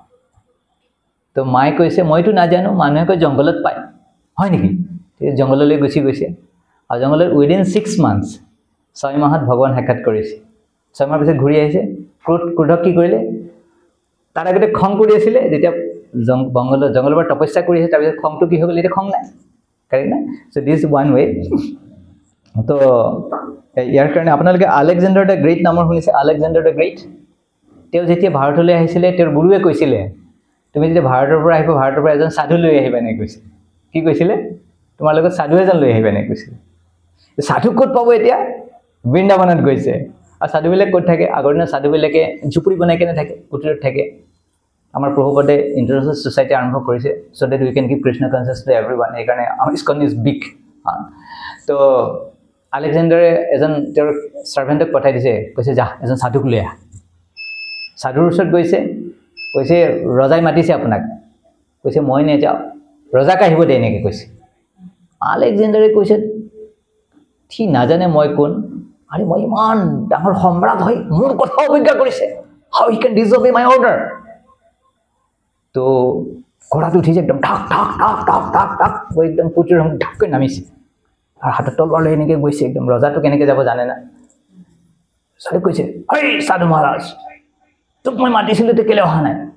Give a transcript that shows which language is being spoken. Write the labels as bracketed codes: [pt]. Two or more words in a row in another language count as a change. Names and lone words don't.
[as] তো মায়ে কৈছে মইতো নাজানো মানুহে কয় জংগলত পায় হয় নেকি জংগললৈ গুচি গৈছে আৰু জংগলত [en] within 6 months [as] 6 মাহত ভগৱান সাক্ষাৎ কৰিছে 6 মাহৰ পিছত ঘূৰি আহিছে ক্ৰোধক কি কৰিলে তাৰ আগতে খং কৰি আছিলে যেতিয়া জংগলৰ তপস্যা কৰি আছে তাৰপিছত খংটো কি হৈ গ'ল এতিয়া খং নাই কাৰেক্ট না [en] so this one way [as] তো ইয়াৰ কাৰণে আপোনালোকে আলেকজেণ্ডাৰ দ্য গ্ৰেট নামৰ শুনিছে আলেকজেণ্ডাৰ দ্য গ্ৰেট তেওঁ যেতিয়া ভাৰতলৈ আহিছিলে তেওঁৰ গুৰুৱে কৈছিলে তুমি যেতিয়া ভাৰতৰ পৰা আহিব ভাৰতৰ পৰা এজন সাধু লৈ আহিবা নে কৈছে কি কৈছিলে তোমাৰ লগত সাধু এজন লৈ আহিবা নে কৈছিলে সাধু ক'ত পাব এতিয়া বৃন্দাবনত গৈছে আৰু সাধুবিলাক ক'ত থাকে আগৰ দিনৰ সাধুবিলাকে ঝুপড়ি বনাই কেনে থাকে কুটিৰত থাকে আমাৰ প্ৰভুপদে [en] International Society [as] আৰম্ভ কৰিছে [en] so that we can give Krishna conscious to everyone [as] এই কাৰণে আমাৰ [en] ISKCON is big [as] তো আলেকজেণ্ডাৰে এজন তেওঁৰ সাৰ্ভেণ্টক পঠাই দিছে কৈছে যা এজন সাধুক লৈ আহ সাধুৰ ওচৰত গৈছে কৈছে ৰজাই মাতিছে আপোনাক কৈছে মই নে যাও ৰজাক আহিব দে নেকি কৈছে আলেকজেণ্ডাৰে কৈছে ঠিক নাজানে মই কোন আৰে মই ইমান ডাঙৰ সম্ৰাট হয় মোৰ কথা অৱজ্ঞা কৰিছে [en] how he can disobey my order [as] তো ঘোড়াটো উঠিছে একদম ঢাক ঢাক ঢাক ঢাক ঢাক ঢাক গৈ একদম পুটিৰ ৰং ঢাককৈ নামিছে আৰু হাতত তলৱাৰ লৈ এনেকৈ গৈছে একদম ৰজাটো কেনেকৈ যাব জানে না সাধু কৈছে হেই সাধু মহাৰাজ তোক মই মাতিছিলোঁ তো কেলে অহা নাই